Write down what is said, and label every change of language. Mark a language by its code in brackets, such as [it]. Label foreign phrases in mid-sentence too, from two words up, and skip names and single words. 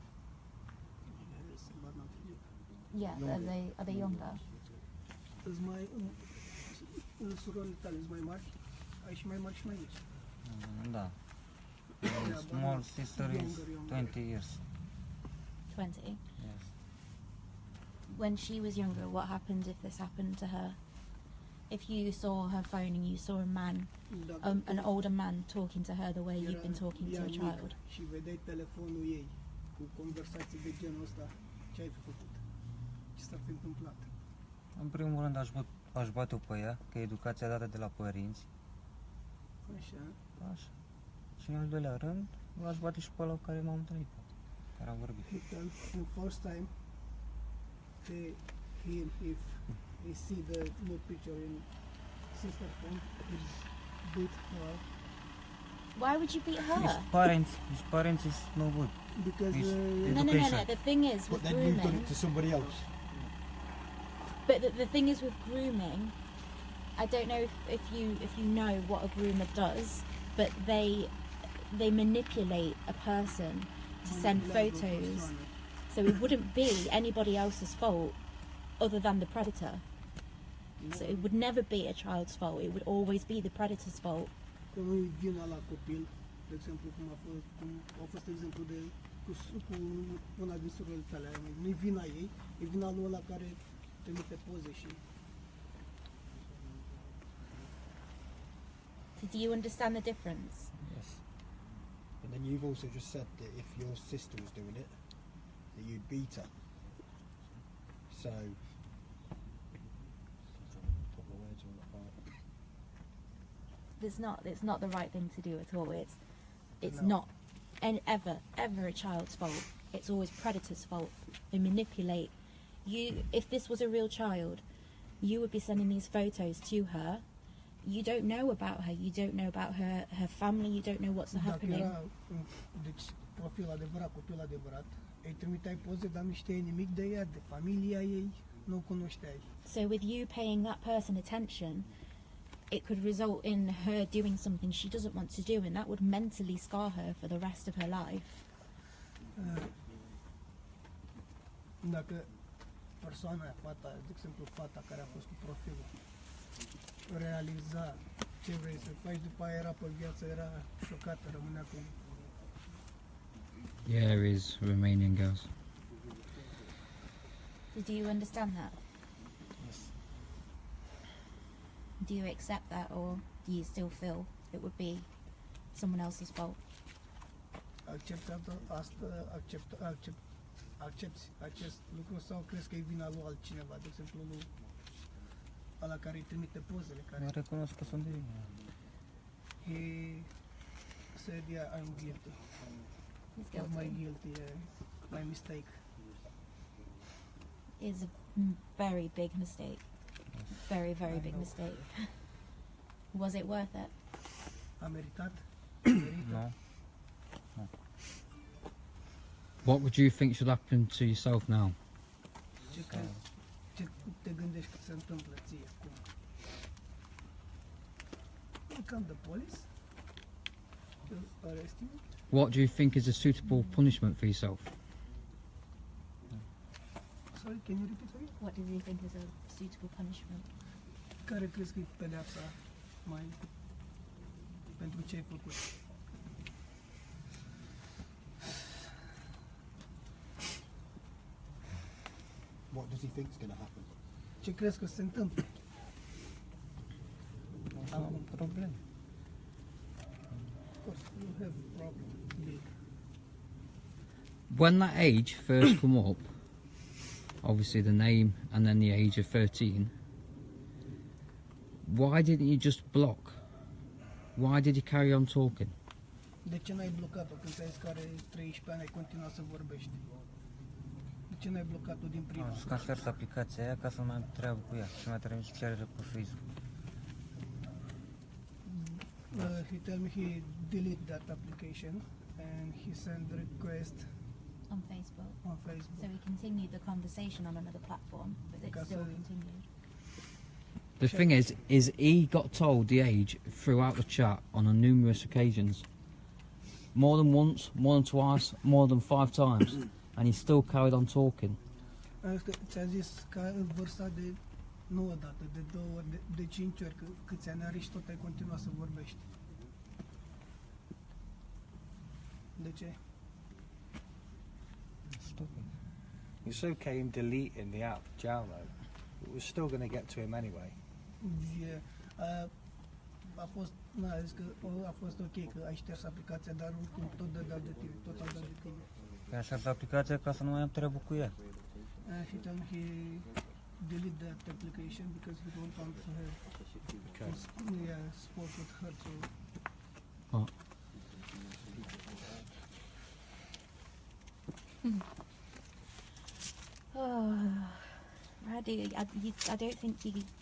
[en] But not you. Yeah, are they younger? [ro] Îți mai... Surorile tale sunt mai mari? Ai și mai mari și mai mici. Da. [en] Yeah, My but small not sister is younger. 20 years. 20. Yes. When she was younger, what happened if this happened to her? If you saw her phone and you saw a man, [ro] Dacă [en] an older man talking to her the way you've [ro] era [en] been talking to [ro] ea [en] a [ro] mică [en] child, [ro] și vedeai telefonul ei cu conversații de genul ăsta, ce ai făcut? Ce s-ar fi întâmplat? În primul rând aș bate-o pe ea, că e educația dată de la părinți. Așa. Așa. Și în al doilea rând, l-aș bate și pe ăla cu care m-am întâlnit, care am vorbit. [en] Because in first time, if he see the new picture in sister phone, he beat her why would you beat her? His parents is no good. because He's- No. education. The thing is But with then you've done grooming, it to somebody else. but the thing is with grooming, I don't know if you know what a groomer does, but they manipulate a person to send photos, so it wouldn't be anybody else's fault other than the predator. So it would never be a child's fault. It would always be the predator's fault. [ro] Că nu-i vina la copil, de exemplu, cum a fost exemplu cu una din surorile tale, nu-i vina ei, e vina lui ăla care trimite poze și [en] So do you understand the difference? Yes. And then you've also just said that if your sister was doing it, that you'd beat her. So, put my words on that part. It's not the right thing to do at all. It's No. not ever a child's fault. It's always predator's fault. They manipulate you. If this was a real child, you would be sending these photos to her. You don't know about her. You don't know about her family. You don't know what's [ro] dacă [en] happening. [ro] era deci, profil adevărat, copil adevărat, îi trimiteai poze, dar nu știai nimic de ea, de familia ei, nu o cunoșteai. [en] So with you paying that person attention, it could result in her doing something she doesn't want to do, and that would mentally scar her for the rest of her life. [ro] Dacă persoana, fata, de exemplu fata care a fost cu profilul, realiza ce vrei să faci, după aia era pe viață, era șocată, rămânea cu... [en] Yeah, there is Romanian girls. Do you understand that? Yes. Do you accept that, or do you still feel it would be someone else's fault? [ro] Accepti acest lucru sau crezi că e vina lui altcineva, de exemplu lui ăla care îi trimite pozele, care Nu recunosc că sunt de vină. [en] he said, yeah, I'm guilty. He's Not my guilty. guilty, my mistake. Is a very big mistake. Very, very big mistake. Was it worth it? [ro] A meritat? Merită? Nu. [en] What would you think should happen to yourself now? [ro] Ce crezi? Ce te gândești că se întâmplă ție acum? [en] Will come the police? Will arrest you? What do you think is a suitable punishment for yourself? Sorry, can you repeat again? What do you think is a suitable punishment? [ro] Care crezi că e pedeapsa mai pentru ce ai făcut? [en] What does he think is going to happen? [ro] Ce crezi că se întâmplă? Am un problem. [en] Of course, you have a problem. Big. When that age first come up, obviously the name and then the age of 13, why didn't you just block? Why did you carry on talking? [ro] De ce n-ai blocat-o când ți-ai zis că are 13 ani, ai continuat să vorbești? De ce n-ai blocat-o din prima? Am zis că am șters aplicația aia ca să nu mai am treabă cu ea și mi-a trimis cerere pe Facebook. [en] He tell me he delete that application and he send request On Facebook. on So Facebook. we continued the conversation on another platform, but it Because, still continued. The thing is he got told the age throughout the chat on a numerous occasions. More than once, more than twice, more than 5 times, and he still carried on talking. [ro] Ți-a zis că vârsta de nu odată, de 2 ori, de 5 ori, câți ani are și tot ai continuat să vorbești. De ce? [en] Stupid. It's okay him deleting the app, download. We're still going to get to him anyway. [ro] A fost, a zis că a fost ok că ai șters aplicația, dar oricum tot dădeau de tine, tot au dat de tine. I-am șters aplicația ca să nu mai am treabă cu ea. [en] He told me he delete that application because he don't want to have Okay. sport with her, so Oh, Radu, I don't think you.